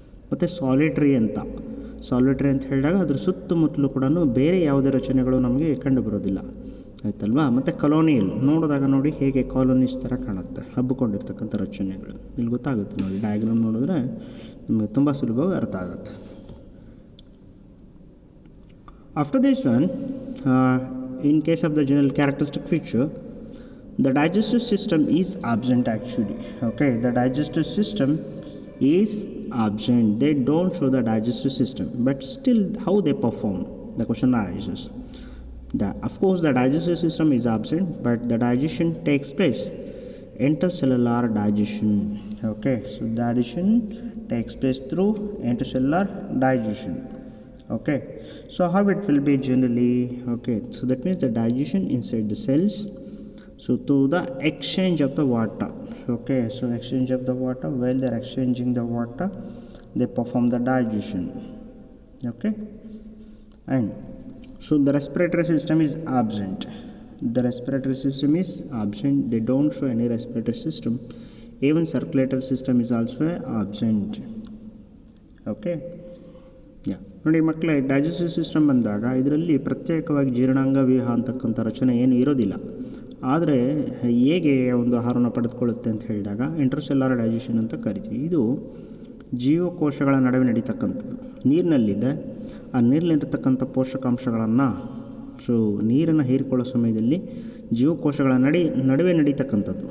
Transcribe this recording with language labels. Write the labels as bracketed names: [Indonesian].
[Kannada] ಮತ್ತು ಸಾಲಿಟ್ರಿ ಅಂತ ಹೇಳಿದಾಗ ಅದ್ರ ಸುತ್ತಮುತ್ತಲೂ ಕೂಡ ಬೇರೆ ಯಾವುದೇ ರಚನೆಗಳು ನಮಗೆ ಕಂಡು ಬರೋದಿಲ್ಲ, ಆಯ್ತಲ್ವಾ. ಮತ್ತು ಕಲೋನಿಯಲ್ ನೋಡಿದಾಗ ನೋಡಿ ಹೇಗೆ ಕಾಲೋನೀಸ್ ಥರ ಕಾಣುತ್ತೆ, ಹಬ್ಬಿಕೊಂಡಿರ್ತಕ್ಕಂಥ ರಚನೆಗಳು. ಇಲ್ಲಿ ಗೊತ್ತಾಗುತ್ತೆ ನೋಡಿ, ಡಯಾಗ್ರಾಮ್ ನೋಡಿದ್ರೆ ನಿಮಗೆ ತುಂಬ ಸುಲಭವಾಗಿ ಅರ್ಥ ಆಗುತ್ತೆ. [English] After this one, in case of the general characteristic feature, the digestive system is absent actually. Okay, the digestive system is absent. They don't show the digestive system, but still how they perform, the question arises. Of course the digestive system is absent, but the digestion takes place, intercellular digestion. Okay, so digestion takes place through intercellular digestion. Okay, so how it will be generally? Okay, so that means the digestion inside the cells, so through the exchange of the water. Okay, so exchange of the water, while they are exchanging the water they perform the digestion. Okay, and so the respiratory system is absent. They don't show any respiratory system. Even circulatory system is also absent. Okay, yeah. [Kannada] ನೋಡಿ ಮಕ್ಕಳೇ, digestive system ಬಂದಾಗ ಇದರಲ್ಲಿ ಪ್ರತ್ಯೇಕವಾಗಿ ಜೀರ್ಣಾಂಗ ವ್ಯೂಹ ಅಂತಕ್ಕಂಥ ರಚನೆ ಏನು ಇರೋದಿಲ್ಲ. ಆದರೆ ಹೇಗೆ ಒಂದು ಆಹಾರವನ್ನು ಪಡೆದುಕೊಳ್ಳುತ್ತೆ ಅಂತ ಹೇಳಿದಾಗ ಇಂಟರ್ಸೆಲ್ಯುಲರ್ ಡೈಜೆಷನ್ ಅಂತ ಕರಿತೀವಿ. ಇದು ಜೀವಕೋಶಗಳ ನಡುವೆ ನಡೀತಕ್ಕಂಥದ್ದು. ನೀರಿನಲ್ಲಿದೆ, ಆ ನೀರಿನಲ್ಲಿರ್ತಕ್ಕಂಥ ಪೋಷಕಾಂಶಗಳನ್ನು ನೀರನ್ನು ಹೀರಿಕೊಳ್ಳೋ ಸಮಯದಲ್ಲಿ ಜೀವಕೋಶಗಳ ನಡುವೆ ನಡೀತಕ್ಕಂಥದ್ದು.